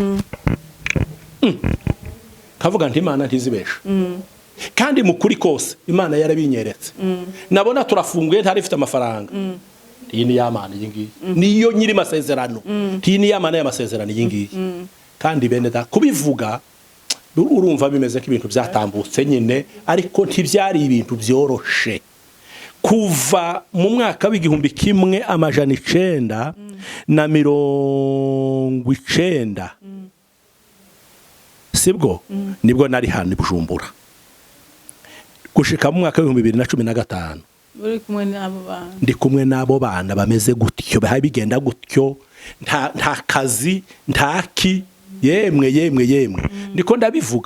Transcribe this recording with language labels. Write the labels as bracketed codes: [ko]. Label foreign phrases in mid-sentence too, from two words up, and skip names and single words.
[rn] kavuga nti Imana ntizibesha kandi mukuri kose Imana yarabinyeretse nabona turafunguye ntari ifite amafaranga iyi ni y'Imana yingiye niyo nyiri masezerano iyi ni y'Imana y'amasezerano yingiye kandi bene da kubivuga urumva bimeze ko ibintu byatambutse nyine ariko ntibyari ibintu byoroshe kuva mu mwaka w'igihumbi kimwe amajana 990 sibwo nibwo nari hano Bujumbura gushika mu mwaka w'ibihumbi 2015 ndi kumwe n'abo bana bameze gutyo bigenda gutyo nta kazi ntaki yemwe ndiko ndabivuga